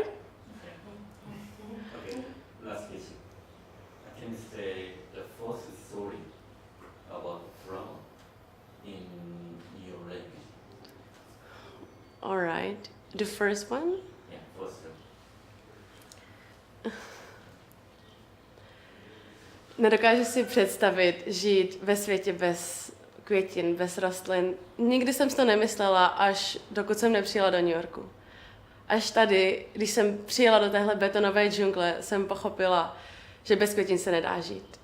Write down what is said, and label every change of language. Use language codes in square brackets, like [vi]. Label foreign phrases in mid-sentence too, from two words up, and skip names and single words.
[en] Okay, last question. Can you say the first story about flower in your language? All right, the first one? Yeah, first one. [cs] Nedokážu si představit žít ve světě bez květin, bez rostlin. Nikdy jsem si to nemyslela, až dokud jsem nepřijela do New Yorku. Až tady, když jsem přijela do téhle betonové džungle, jsem pochopila, že bez květin se nedá žít.